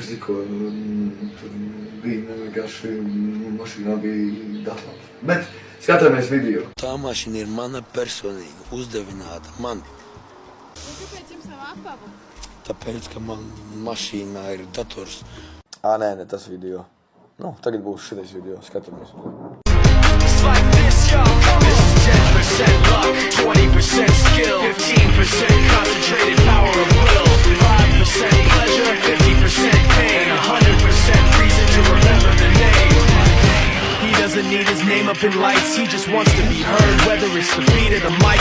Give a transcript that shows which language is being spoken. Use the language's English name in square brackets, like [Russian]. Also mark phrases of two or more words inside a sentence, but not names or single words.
[Latvian] vienkārši mašīnā bija dators. Bet skatāmies video. Tā mašīna ir mana personīga, uzdevināta man. Kāpēc jums nav apavu? Tāpēc, ka man mašīnā ir dators. Nē, tas video. Nu, tagad būs šitais video, skatāmies. [English] It's like this, y'all. This is 10% luck, 20% skill, 15% concentrated power of will, 5% pleasure, 50% pain, 100% reason to remember the name. He doesn't need his name up in lights, he just wants to be heard, whether it's the beat of the mic.